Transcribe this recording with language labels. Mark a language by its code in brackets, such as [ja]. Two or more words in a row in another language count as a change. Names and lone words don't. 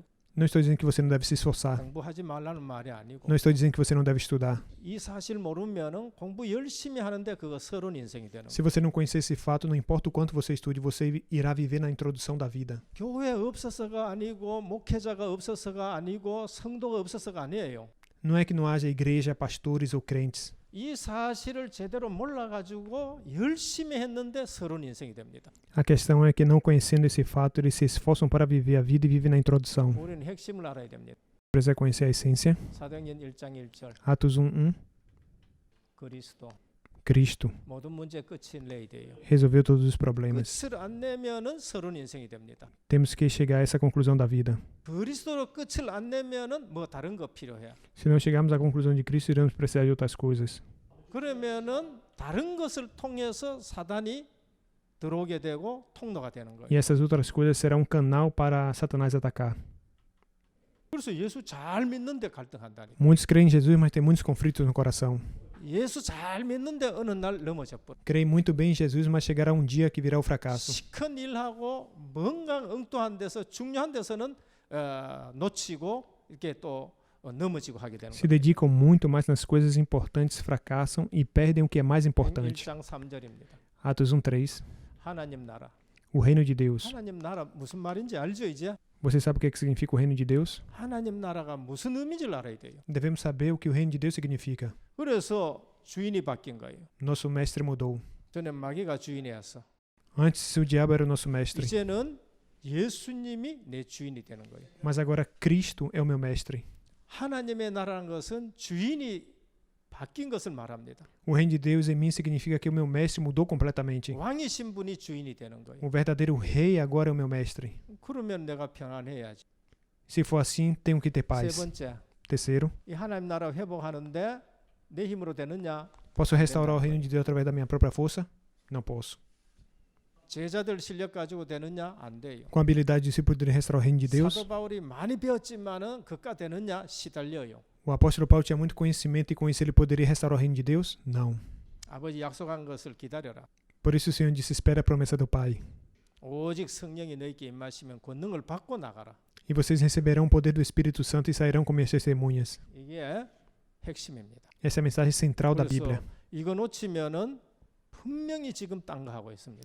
[pt] Não estou dizendo que você não deve se esforçar. [ko] 공부하지 말라는 말이 아니고 [pt] Não estou dizendo que você não deve estudar. [ko] 이 사실 모르면은 공부 열심히 하는데 그거 서론 인생이 되는 거예요. [pt] Se você não conhecer esse fato, não importa o quanto você estude, você irá viver na introdução da vida. [ko] 교회 없어서가 아니고 목회자가 없어서가 아니고 성도가 없어서가 아니에요. [pt] Não é que não haja igreja, pastores ou crentes. [ko] 이 사실을 제대로 몰라가지고 열심히 했는데 서론 인생이 됩니다. [pt] A questão é que não conhecendo esse fato, eles se esforçam para viver a vida e vivem na introdução. [ko] 우리는 핵심을 알아야 됩니다. [pt] Precisa conhecer a essência. [ko] 사도행전 1장 1절 [pt] Atos 1:1. [ko] 그리스도 [pt] Cristo [ko] 모든 문제 끝이 내야 돼요. [pt] resolveu todos os problemas. [ko] 끝을 안 내면은 서론 인생이 됩니다. [pt] Temos que chegar a essa conclusão da vida. [ko] 그리스도로 끝을 안 내면은 뭐 다른 거 필요해. [pt] Se não chegarmos à conclusão de Cristo, iremos precisar de outras coisas. [ko] 그러면은 다른 것을 통해서 사단이 들어오게 되고 통로가 되는 거예요. [pt] E essas outras coisas serão um canal para Satanás atacar. [ko] 그래서 예수 잘 믿는데 갈등한다니. [pt] Muitos creem em Jesus, mas têm muitos conflitos no coração. [ko] 예수 잘 믿는데 어느 날 넘어져 버려. [pt] Creem muito bem em Jesus, mas chegará um dia que virá o fracasso. [ko] 시큰 일하고 뭔가 엉뚱한 데서 중요한 데서는 놓치고 이렇게 또 넘어지고 하게 되는 [pt] Se [ko] 거예요. [pt] dedicam muito, mas nas coisas importantes fracassam e perdem o que é mais importante. [ko] 1장 3절입니다. [pt] Atos 1:3. [ko] 하나님 나라. [pt] O reino de Deus. [ko] 하나님 나라 무슨 말인지 알죠 이제? [pt] Você sabe o que significa o reino de Deus? [ko] 하나님 나라가 무슨 의미인지를 알아야 돼요. [pt] Devemos saber o que o reino de Deus significa. [ko] 그래서 주인이 바뀐 거예요. [pt] Nosso mestre mudou. [ko] 전에 마귀가 주인이었어. [pt] Antes o diabo era o nosso mestre, [ko] 이제는 예수님이 내 주인이 되는 거예요. [pt] mas agora Cristo é o meu mestre. [ko] 하나님의 나라는 것은 주인이 바뀐 것을 말합니다. [pt] O reino de Deus em mim significa que o meu mestre mudou completamente. [ko] 왕이신 분이 주인이 되는 거예요. [pt] O verdadeiro rei agora é o meu mestre. [ko] 그러면 내가 평안해야지. [pt] Se for assim, tenho que ter [ko] 세 [pt] paz. [ko] 번째, [pt] Terceiro, [ko] 이 하나님 나라 회복하는데 내 힘으로 되느냐? [pt] posso restaurar o reino de Deus através da minha própria força? Não posso. [ko] 제자들 실력 가지고 되느냐? 안 돼요. [pt] Com a habilidade de discípulo poder restaurar o reino de Deus? [ko] 사도 바울이 많이 배웠지만은 그가 되느냐? 시달려요. [pt] O apóstolo Paulo tinha muito conhecimento e com isso ele poderia restaurar o reino de Deus? Não. [ko] 아버지 약속한 것을 기다려라. [pt] Por isso o Senhor disse: espera a promessa do Pai. [ko] 오직 성령이 너희에게 임하시면 권능을 받고 나가라. [pt] E vocês receberão o poder do Espírito Santo e sairão como minhas testemunhas. [ko] 이게 핵심입니다. [pt] Essa é a mensagem central da [ko] 그래서 [pt] Bíblia. [ko] 이거 놓치면은 분명히 지금 딴 거 하고 있습니다.